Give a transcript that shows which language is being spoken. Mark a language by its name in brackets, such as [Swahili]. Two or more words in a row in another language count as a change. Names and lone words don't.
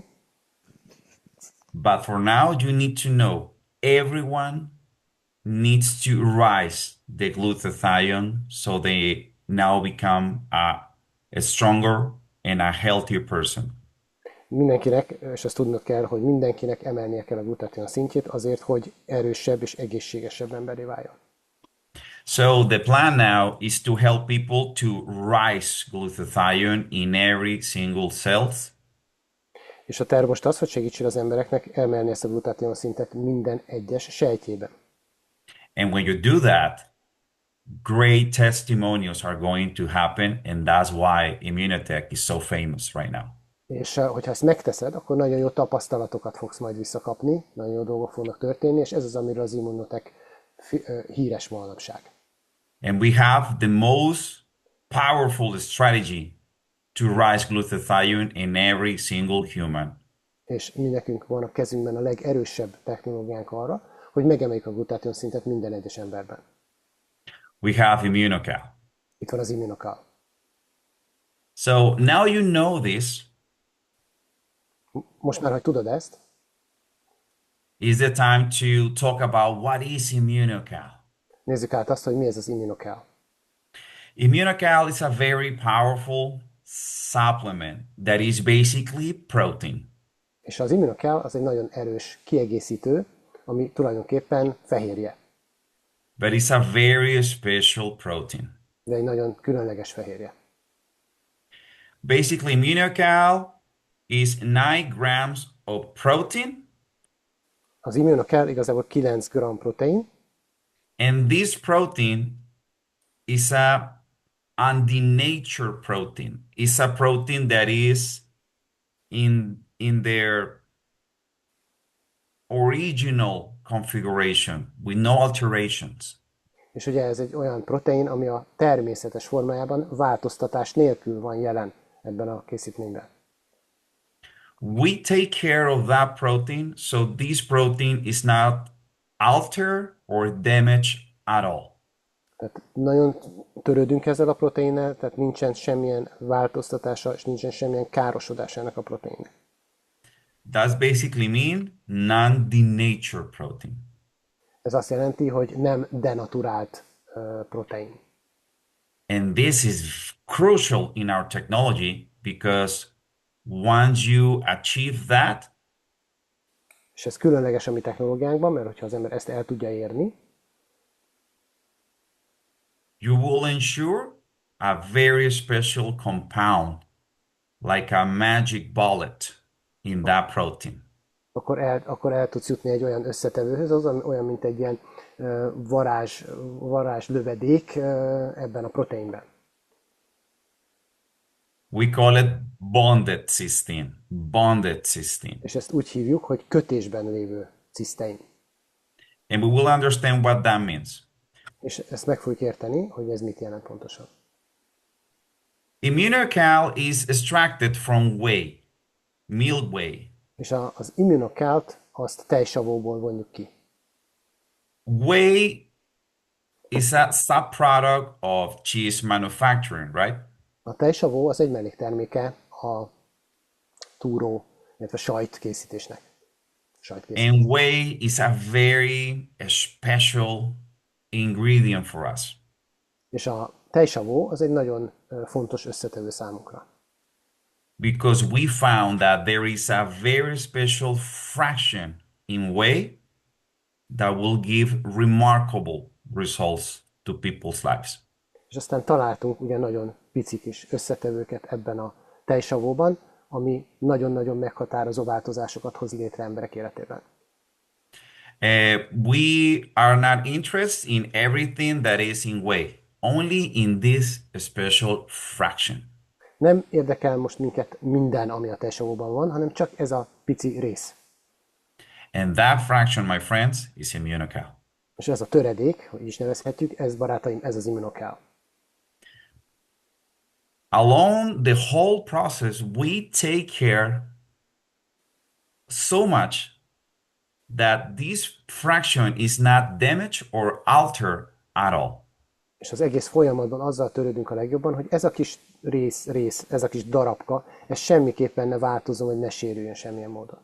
[English] But for now, you need to know everyone needs to rise the glutathione so they now become a stronger and a healthier person. [Hungarian] Mindenkinek, és azt tudnod kell, hogy mindenkinek emelnie kell a glutátion szintjét azért, hogy erősebb és egészségesebb emberé váljon. [English] So the plan now is to help people to rise glutathione in every single cells. [Hungarian] És a terv most az, hogy segítsen az embereknek emelni ezt a glutátion szintet minden egyes sejtjében. [English] And when you do that, great testimonials are going to happen, and that's why Immunotech is so famous right now. [Hungarian] És hogyha ezt megteszed, akkor nagyon jó tapasztalatokat fogsz majd visszakapni, nagyon jó dolgok fognak történni, és ez az, amiről az Immunotek híres manapság. [English] And we have the most powerful strategy to rise glutathione in every single human. [Hungarian] És mi nekünk van a kezünkben a legerősebb technológiánk arra, hogy megemeljük a glutátion szintet minden egyes emberben. [English] We have Immunocal. [Hungarian] Itt van az Immunocal. [English] So now you know this, [Hungarian] Most már, hogy tudod ezt, [English] is the time to talk about what is Immunocal. [Hungarian] nézzük át azt, hogy mi ez az Immunocal. [English] Immunocal is a very powerful supplement that is basically protein. [Hungarian] És az Immunocal az egy nagyon erős kiegészítő, ami tulajdonképpen fehérje, [English] But it's a very special protein. [Hungarian] de egy nagyon különleges fehérje. [English] Basically, Immunocal is 9 grams of protein, [Hungarian] Az Immunocal igazából 9 g protein, [English] and this protein is a anti-nature protein. It's a protein that is in their original configuration with no alterations. [Hungarian] és ugye ez egy olyan protein, ami a természetes formájában változtatás nélkül van jelen ebben a készítményben. [English] We take care of that protein, so this protein is not altered or damaged at all. [Hungarian] Tehát nagyon törődünk ezzel a proteinnel, tehát nincsen semmilyen változtatása, és nincsen semmilyen károsodása ennek a proteinnek. [English] That's basically mean non-denatured protein. [Hungarian] Ez azt jelenti, hogy nem denaturált protein. [English] And this is crucial in our technology because once you achieve that, [Hungarian] És ez különleges a mi technológiánkban, mert hogyha az ember ezt el tudja érni, [English] you will ensure a very special compound, like a magic bullet in that protein. [Hungarian] akkor el tudsz jutni egy olyan összetevőhöz, az olyan, mint egy ilyen varázs lövedék ebben a proteinben. [English] We call it bonded cysteine. Bonded cysteine. [Hungarian] És ezt úgy hívjuk, hogy kötésben lévő cisztein. [English] And we will understand what that means. [Hungarian] És ezt meg fogjuk érteni, hogy ez mit jelent pontosan. [English] Immunocal is extracted from whey, milk whey. [Hungarian] És az Immunocalt azt tejsavóból vonjuk ki. [English] Whey is a subproduct of cheese manufacturing, right? [Hungarian] A tejsavó az egy mellékterméke a túró, illetve sajtkészítésnek. [English] And whey is a very special ingredient for us. [Hungarian] És a tejsavó az egy nagyon fontos összetevő számunkra. [English] Because we found that there is a very special fraction in whey that will give remarkable results to people's lives. [Hungarian] És aztán találtunk ugye nagyon pici kis összetevőket ebben a tejsavóban, ami nagyon-nagyon meghatározó változásokat hoz létre emberek életében. [English] We are not interested in everything that is in whey, only in this special fraction. [Hungarian] Nem érdekel most minket minden, ami a tejsavóban van, hanem csak ez a pici rész. [English] And that fraction, my friends, is Immunocal. [Hungarian] És ez a töredék, hogy is nevezhetjük, ez barátaim, ez az Immunocal. [English] Along the whole process, we take care so much that this fraction is not damaged or altered at all. [Hungarian] És az egész folyamatban azzal törődünk a legjobban, hogy ez a kis ez a kis darabka, ez semmiképpen ne változzon, vagy ne sérüljön semmilyen módon.